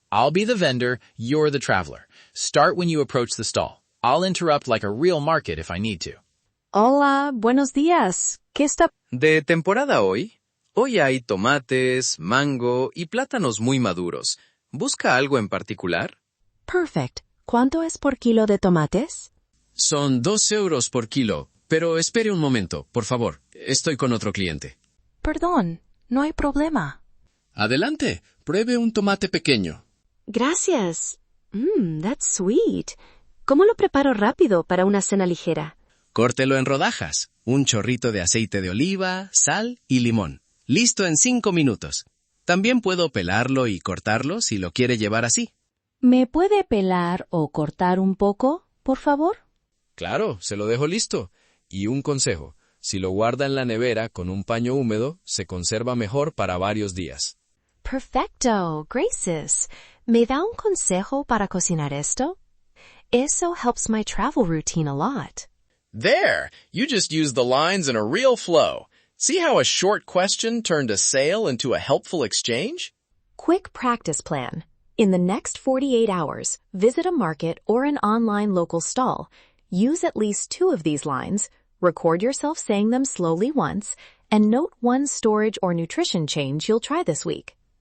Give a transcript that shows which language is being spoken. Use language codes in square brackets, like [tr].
[en] I'll be the vendor, you're the traveler. Start when you approach the stall. I'll interrupt like a real market if I need to. [es] Hola, buenos días. ¿Qué está? ¿De temporada hoy? Hoy hay tomates, mango y plátanos muy maduros. ¿Busca algo en particular? [en] Perfect. [es] ¿Cuánto es por kilo de tomates? Son 2 euros por kilo, pero espere un momento, por favor. Estoy con otro cliente. Perdón, no hay problema. Adelante, pruebe un tomate pequeño. [en] Gracias. That's sweet. [es] ¿Cómo lo preparo rápido para una cena ligera? Córtelo en rodajas, un chorrito de aceite de oliva, sal y limón. Listo en 5 minutos. También puedo pelarlo y cortarlo si lo quiere llevar así. ¿Me puede pelar o cortar un poco, por favor? Claro, se lo dejo listo. Y un consejo, si lo guarda en la nevera con un paño húmedo, se conserva mejor para varios días. Perfecto, gracias. ¿Me da un consejo para cocinar esto? [en] Eso helps my travel routine a lot. There! You just used the lines in a real flow. See how a short question turned a sale into a helpful exchange? Quick practice plan. In the next 48 hours, visit a market or an online local stall. Use at least 2 of these lines, record yourself saying them slowly once, and note one storage or nutrition change you'll try this week.